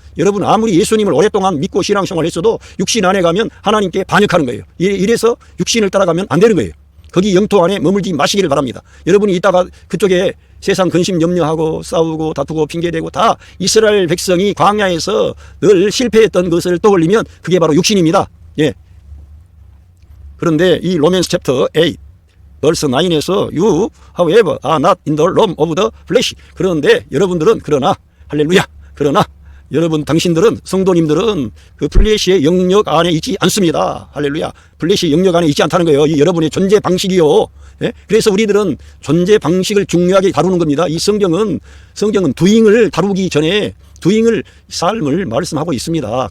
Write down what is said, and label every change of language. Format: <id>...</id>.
<ko>여러분 아무리 예수님을 오랫동안 믿고 신앙생활을 했어도 육신 안에 가면 하나님께 반역하는 거예요. 이래서 육신을 따라가면 안 되는 거예요. 거기 영토 안에 머물지 마시기를 바랍니다. 여러분이 이따가 그쪽에 세상 근심 염려하고 싸우고 다투고 핑계대고 다 이스라엘 백성이 광야에서 늘 실패했던 것을 떠올리면 그게 바로 육신입니다. 예. 그런데 이</ko> <en>로맨스 챕터 8 verse 9에서 You however are not in the realm of the flesh.</en> <ko>그런데 여러분들은 그러나 할렐루야 그러나 여러분 당신들은 성도님들은 그 플래시의 영역 안에 있지 않습니다. 할렐루야. 플래시의 영역 안에 있지 않다는 거예요. 이 여러분의 존재 방식이요. 예? 그래서 우리들은 존재 방식을 중요하게 다루는 겁니다. 이 성경은 두잉을 다루기 전에 두잉을 삶을 말씀하고 있습니다.</ko>